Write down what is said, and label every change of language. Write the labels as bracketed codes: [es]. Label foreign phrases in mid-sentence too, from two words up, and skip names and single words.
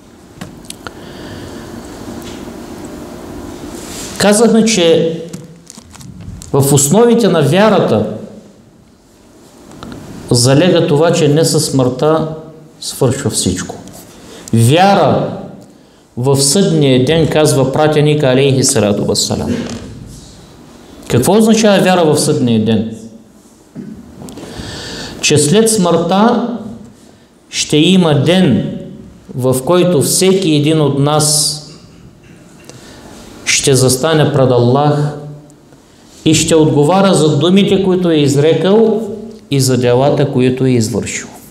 [bg] Казахме, че в основите на вярата залега това, че не със смъртта свършва всичко. Вяра в съдния ден, казва пратеника [ar] عليه الصلاة والسلام. [bg] Какво означава вяра в съдния ден? Че след смъртта ще има ден, в който всеки един от нас ще застане пред Аллах и ще отговаря за думите, които е изрекал, и за делата, които е извършил.